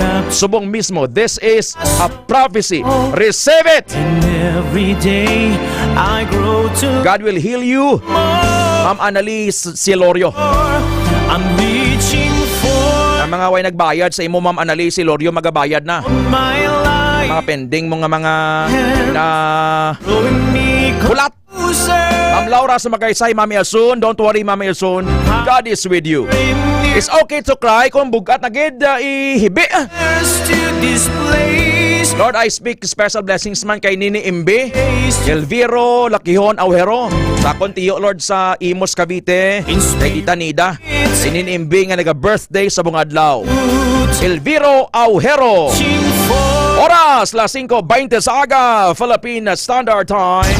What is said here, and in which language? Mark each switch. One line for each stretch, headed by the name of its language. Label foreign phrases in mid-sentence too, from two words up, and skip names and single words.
Hiligaynon: Subong mismo,
English: this is a prophecy. Receive it! Every day I grow to God will heal you, Ma'am Anali Silorio. I'm reaching for
Hiligaynon: Ang mga way nagbayad sa imo, Ma'am Anali Silorio, magabayad na.
English: my life.
Hiligaynon: Mga pending mo nga mga na kulat. Ma'am Laura Sumagaysay, Mami Asun,
English: don't worry, Mami Asun. God is with you. It's okay to cry
Hiligaynon: kung bugat na gid ihibi. Lord,
English: I speak special blessings
Hiligaynon: man kay Nini Imbe, Elviro Lakihon Auhero, sa kontiyo, Lord, sa Imos Cavite, kay Tita Nida, si Nini Imbe nga naga-birthday sa bungadlaw. Elviro Auhero. Oras, las 5:20 sa aga,
English: Philippine Standard Time.